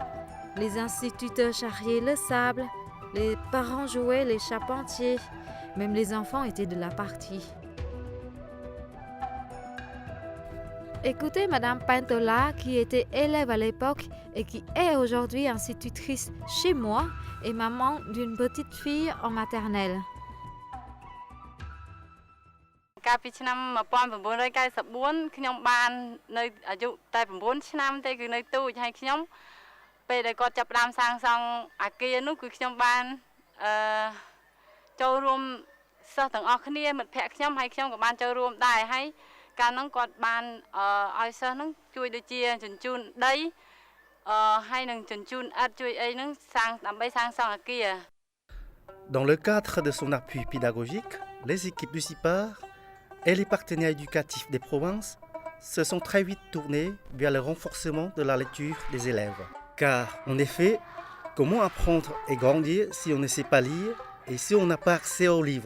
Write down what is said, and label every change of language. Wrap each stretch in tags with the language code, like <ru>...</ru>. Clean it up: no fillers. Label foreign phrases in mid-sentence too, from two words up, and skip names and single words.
<fr>Les instituteurs charriaient le sable, les parents jouaient les charpentiers, même les enfants étaient de la partie. Écoutez Madame Pantola, qui était élève à l'époque et qui est aujourd'hui institutrice chez moi et maman d'une petite fille en maternelle.</fr> <km>កាលពីឆ្នាំ1994ខ្ញុំបាននៅអាយុតែ9ឆ្នាំទេគឺនៅទូចហើយខ្ញុំពេលដែលគាត់ចាប់ផ្ដើមសាងសង់អាគារនោះគឺខ្ញុំបានចូលរួមសិស្សទាំងអស់គ្នាមិត្តភ័ក្តិខ្ញុំហើយខ្ញុំក៏បានចូលរួមដែរហើយកាលនោះគាត់បានឲ្យសិស្សហ្នឹងជួយដូចជាជញ្ជូនដីហើយនឹងជញ្ជូនឥដ្ឋជួយអីហ្នឹងដើម្បីសាងសង់អាគារ</km> <fr>Dans le cadre de son appui pédagogique, les équipes du CIPAR et les partenaires éducatifs des provinces se sont très vite tournés vers le renforcement de la lecture des élèves. Car, en effet, comment apprendre et grandir si on ne sait pas lire et si on n'a pas accès aux livres?</fr>